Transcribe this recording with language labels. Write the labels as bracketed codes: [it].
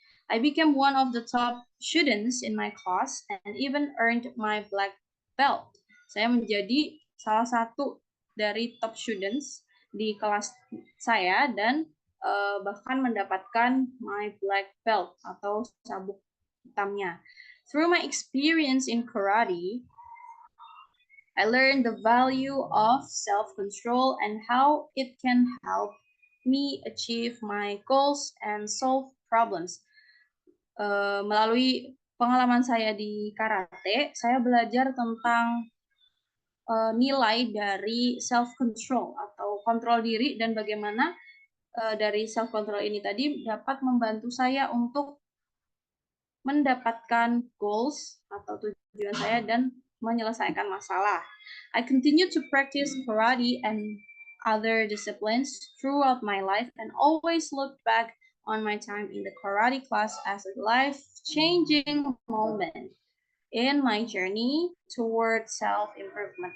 [en] I became one of the top students in my class and even earned my black belt. [id] Saya menjadi salah satu dari top students di kelas saya dan bahkan mendapatkan [en] my black belt [id] atau sabuk hitamnya. [en] Through my experience in karate, I learned the value of self-control and how it can help me achieve my goals and solve problems. [id] Melalui pengalaman saya di karate, saya belajar tentang nilai dari self-control atau kontrol diri dan bagaimana dari self-control ini tadi dapat membantu saya untuk mendapatkan goals atau tujuan saya dan menyelesaikan masalah. [en] I continue to practice karate and other disciplines throughout my life and always look back on my time in the karate class as a life-changing moment in my journey toward self-improvement.